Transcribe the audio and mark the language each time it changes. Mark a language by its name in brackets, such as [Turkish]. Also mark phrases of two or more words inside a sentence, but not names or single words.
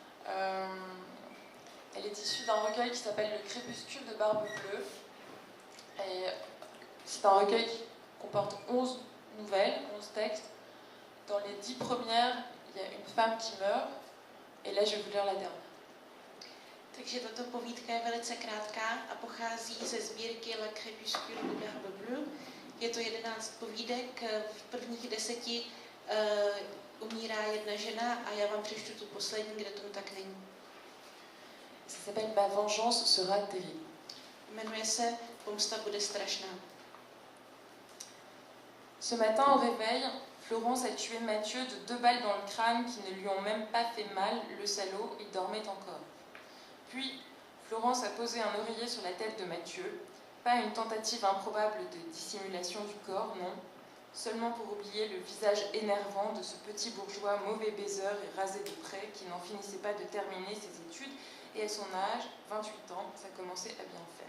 [French] Elle est issue d'un recueil qui s'appelle Le Crépuscule de Barbe Bleue. Et c'est un recueil qui comporte 11 nouvelles, 11 textes. Dans les 10 premières, il y a une femme qui meurt, et là je vais vous lire la dernière. [Czech] Takže tato povídka je velice krátká a pochází ze sbírky Le Crépuscule de Barbe Bleue. Je to 11 povídek, v prvních 10 umírá jedna žena a já vám přečtu tu poslední, kde tomu tak není. [French] Ça s'appelle Ma vengeance sera terrible. [Czech] Jmenuje se Pomsta bude strašná. [French] Ce matin au réveil, Florence a tué Mathieu de 2 balles dans le crâne qui ne lui ont même pas fait mal, le salaud, il dormait encore. Puis, Florence a posé un oreiller sur la tête de Mathieu, pas une tentative improbable de dissimulation du corps, non, seulement pour oublier le visage énervant de ce petit bourgeois mauvais baiseur et rasé de près qui n'en finissait pas de terminer ses études, et à son âge, 28 ans, ça commençait à bien faire.